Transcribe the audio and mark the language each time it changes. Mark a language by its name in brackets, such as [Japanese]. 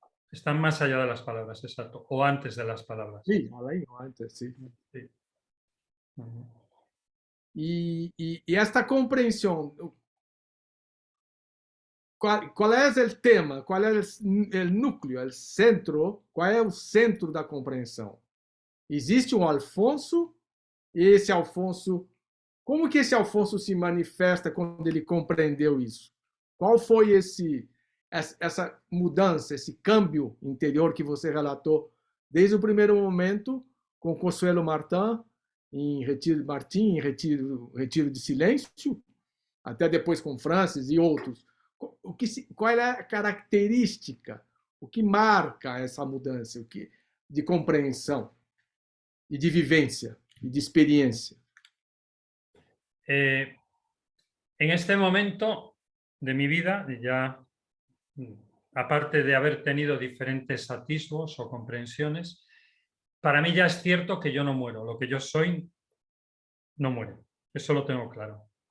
[Spanish] Están más allá de las palabras, exacto, o antes de las palabras. Sí, [Portuguese] além [Spanish] o antes, sí. Sí. Y esta comprensión, ¿cuál es el tema? ¿Cuál es el núcleo, el centro? ¿Cuál es el centro [Portuguese] da compreensão? Existe um Alfonso, e esse Alfonso, como que esse Alfonso se manifesta quando ele compreendeu isso? Qual foi essa mudança, esse câmbio interior que você relatou desde o primeiro momento com Consuelo Martin, em Retiro de Silêncio, até depois com Francis e outros. Qual é a característica, o que marca essa mudança de compreensão e de vivência [Spanish] y de experiencia? En este momento de mi vida, ya aparte de haber tenido diferentes atisbos o comprensiones, para mí ya es cierto que yo no muero. Lo que yo soy no muere. Eso lo tengo claro.